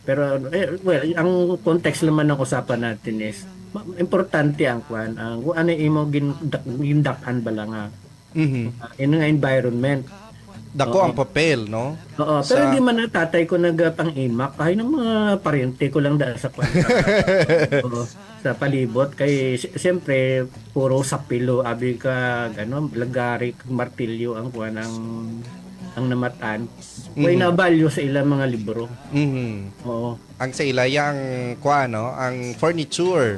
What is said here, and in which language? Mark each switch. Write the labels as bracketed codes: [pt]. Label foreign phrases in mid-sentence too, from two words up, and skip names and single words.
[tl] Pero, ang context naman ng usapan natin is, importante ang kwan. [hil] Kung ano yung gindakan ba lang in nga environment. Dako ang papel, no? Pero hindi man na tatay ko nagpang-imak. [tl] Ay ng mga parente ko lang dahil sa kwan. Sa palibot. [hil] Kay, siyempre, puro sapilo, abi ka, lagari, martilyo, ang kwan, ang namataan. Way na value sa ilang mga libro. Ang sa ilaya ang kwan, no? Ang furniture.